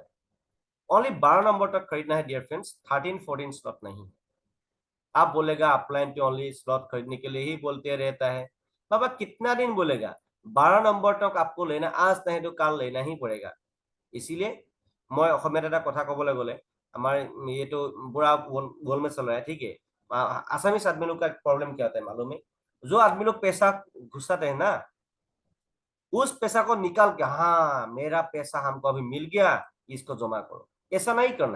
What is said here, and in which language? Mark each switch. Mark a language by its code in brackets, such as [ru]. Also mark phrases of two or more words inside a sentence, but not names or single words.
[hi] ओनली 12 नंबर तक खरीदना है [en] dear friends, [hi] 13-14 स्लॉट नहीं। आप बोलेगा अपलाइन पे [en] only slot [hi] खरीदने के लिए ही बोलते रहता है, बाबा कितना दिन बोलेगा, 12 नंबर तक आपको लेना, आज नहीं तो कल लेना ही पड़ेगा। इसीलिए मैं [as] অসমীয়াত এটা কথা কবলৈ গলে, [hi] हमारे ये तो बुरा गोल में चल रहा है, ठीक है। आसामीस आदमी लोग का प्रॉब्लम क्या होता है मालूम है, जो आदमी लोग पैसा घुसाते हैं ना, उस पैसा को निकाल के, हाँ मेरा पैसा हमको अभी मिल गया, इसको जमा करो, ऐसा नहीं करना है।